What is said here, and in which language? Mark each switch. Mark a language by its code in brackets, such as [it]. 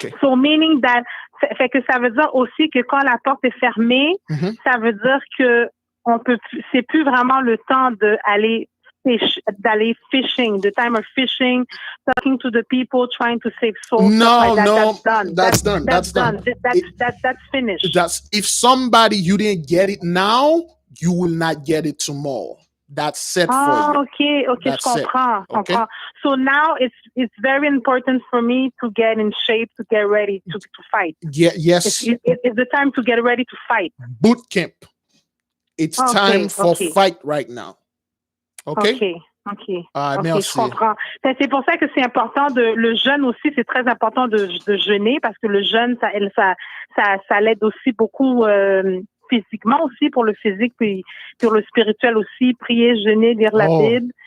[en] So, meaning that, [fr] fait que ça veut dire aussi que quand la porte est fermée, ça veut dire que c'est plus vraiment le temps d'aller fishing, [en] the time of fishing, talking to the people, trying to save souls. No, that's done. That's done. That's finished. If somebody you didn't get it now, you will not get it tomorrow. That's set for you. [fr] Okay, je comprends. [en] Okay? So now it's very important for me to get in shape, to get ready to fight. Yes. It's the time to get ready to fight. Boot camp. It's time for fight right now. Okay? [fr] Je comprends. C'est pour ça que c'est important le jeûne aussi, c'est très important de jeûner parce que le jeûne, ça l'aide aussi beaucoup physiquement aussi, pour le physique, puis pour le spirituel aussi, prier, jeûner, lire la Bible.